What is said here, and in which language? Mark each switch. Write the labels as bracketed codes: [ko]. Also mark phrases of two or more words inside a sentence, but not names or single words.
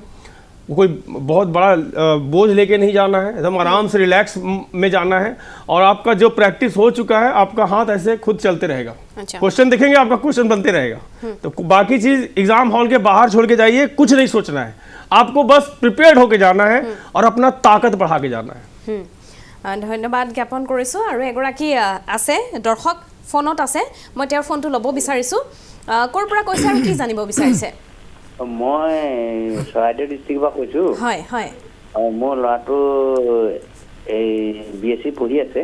[hi] कोई बहुत बड़ा बोझ लेके नहीं जाना है, एकदम आराम से रिलैक्स में जाना है, और आपका जो प्रैक्टिस हो चुका है आपका हाथ ऐसे खुद चलते रहेगा। अच्छा। क्वेश्चन देखेंगे आपका क्वेश्चन बनते रहेगा। तो बाकी चीज [en] exam hall [hi] के बाहर छोड़ के जाइए, कुछ नहीं सोचना है, आपको बस प्रिपेयर्ड होके जाना है और अपना ताकत बढ़ा के जाना है। [as] ধন্যবাদ জ্ঞাপন কৰিছোঁ। আৰু এগৰাকী আছে দৰ্শক ফোনত আছে, মই তেওঁৰ ফোনটো ল'ব বিচাৰিছোঁ। ক'ৰ পৰা কৈছে আৰু কি জানিব বিচাৰিছে? মই চৰাইদেউ ডিষ্ট্ৰিক্টৰ পৰা কৈছোঁ। হয় হয়। মোৰ ল'ৰাটো এই BSc পঢ়ি আছে,